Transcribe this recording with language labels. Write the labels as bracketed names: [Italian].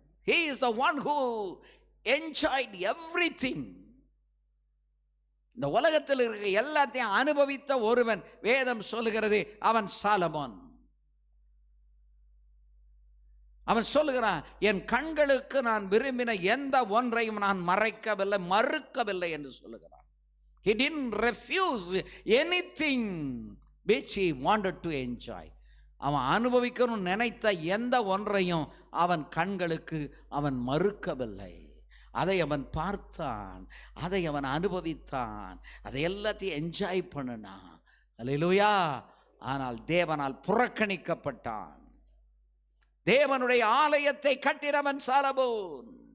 [English] He is the one who enjoyed everything. [Tamil] இந்த உலகத்தில் இருக்க எல்லாத்தையும் அனுபவித்த ஒருவன் வேதம் சொல்லுகிறது, அவன் சாலமோன். அவன் சொல்லுகிறான், என் கண்களுக்கு நான் விரும்பின எந்த ஒன்றையும் நான் மறுக்கவில்லை என்று சொல்லுகிறான். [English] He didn't refuse anything which he wanted to enjoy. [Tamil] அவன் அனுபவிக்கணும்னு நினைத்த எந்த ஒன்றையும் அவன் கண்களுக்கு அவன் மறுக்கவில்லை. அதை அவன் பார்த்தான், அதை அவன் அனுபவித்தான், அதை எல்லாத்தையும் என்ஜாய் பண்ணினான். அல்லேலூயா. ஆனால் தேவனால் புறக்கணிக்கப்பட்டான். தேவனுடைய ஆலயத்தை கட்டினவன் சாலமோன்.